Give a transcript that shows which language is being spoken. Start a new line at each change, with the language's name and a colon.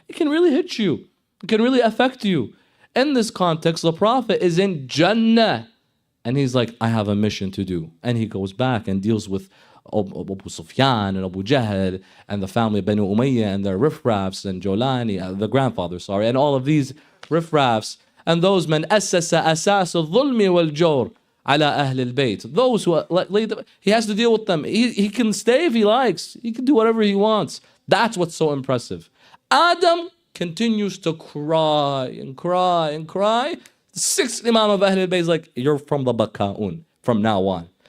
English: It can really hit you. It can really affect you. In this context, the Prophet is in Jannah. And he's like, I have a mission to do. And he goes back and deals with Abu Sufyan and Abu Jahl and the family of Banu Umayyah and their riffraffs and Jolani, the grandfather, and all of these riffraffs. And those men,
Arabic: أسس أساس الظلم والجور على أهل البيت.
English: Those who, he has to deal with them. He can stay if he likes. He can do whatever he wants. That's what's so impressive. Adam continues to cry and cry and cry. The sixth Imam of Ahlul Bayt is like, you're from the Baka'un from now on.